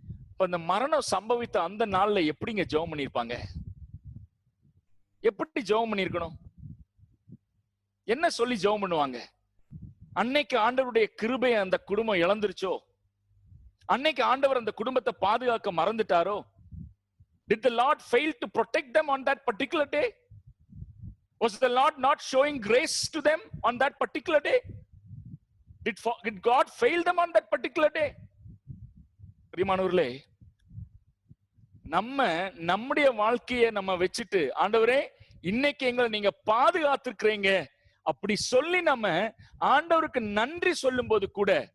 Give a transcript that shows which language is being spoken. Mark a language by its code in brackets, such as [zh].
[ta] இப்ப இந்த மரணம் சம்பவித்த அந்த நாள்ல எப்படிங்க ஜெபம் பண்ணிருப்பாங்க? எப்படி ஜெபம் பண்ணிருக்கணும்? என்ன சொல்லி ஜெபம் பண்ணுவாங்க? அன்னைக்கு ஆண்டவருடைய கிருபை அந்த குடும்பம் இழந்துருச்சோ? அன்னைக்கு ஆண்டவர் அந்த குடும்பத்தை பாதுகாக்க மறந்துட்டாரோ? [en] Did the Lord fail to protect them on that particular day? Was the Lord not showing grace to them on that particular day? Did God fail them on that particular day? [ta] பிரியமானவர்களே, நம்முடைய வாழ்க்கையை நம்ம வச்சுட்டு, ஆண்டவரே இன்னைக்கு எங்களை நீங்க பாதுகாத்திருக்கிறீங்க அப்படி சொல்லி நம்ம ஆண்டவருக்கு நன்றி சொல்லும் போது கூட